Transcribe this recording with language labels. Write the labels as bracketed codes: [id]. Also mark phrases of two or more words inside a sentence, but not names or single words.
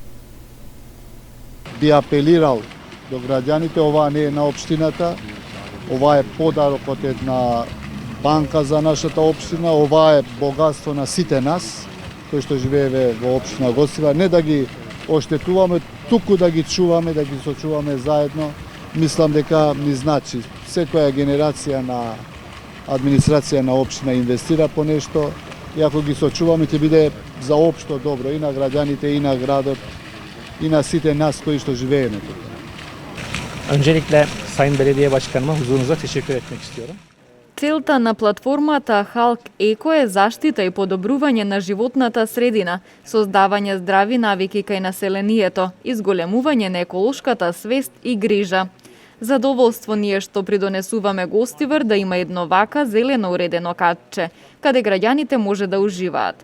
[mk] Би апелирал до граѓаните, ова не е на општината, ова е подарок од една банка за нашата општина, ова е богатство на сите нас, кои што живееме во општина Гостивар, не да ги оштетуваме, туку да ги чуваме, да ги сочуваме заедно. Мислам дека ни значи. Секоја генерација на администрација на општина инвестира по нешто и ако ги сочуваме ќе биде за општо добро и на граѓаните, и на градот, и на сите нас кои што живееме тука. [tr] Öncelikle Sayın Belediye Başkanıma huzurunuza teşekkür etmek istiyorum. [mk] Целта на платформата Халк Еко е заштита и подобрување на животната средина, создавање здрави навики кај населението, изголемување на еколошката свест и грижа. Задоволство ни е што придонесуваме Гостивар да има едно вака зелено уредено катче, каде граѓаните може да уживаат.